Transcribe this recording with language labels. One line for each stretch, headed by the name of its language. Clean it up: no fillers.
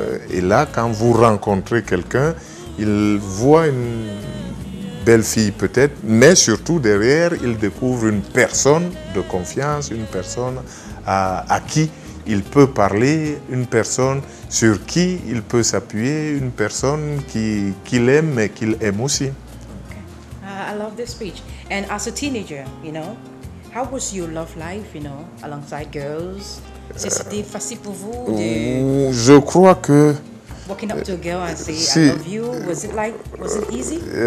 French: Et là, quand vous rencontrez quelqu'un, il voit une belle fille peut-être, mais surtout derrière, il découvre une personne de confiance, une personne à qui il peut parler, une personne sur qui il peut s'appuyer, une personne qu'il aime mais qu'il aime aussi.
English: I love this speech. And as a teenager, how was your love life, alongside girls?
French: C'était facile pour vous de... Je crois que...
English: Walking up to a girl and say, I love you, was it easy?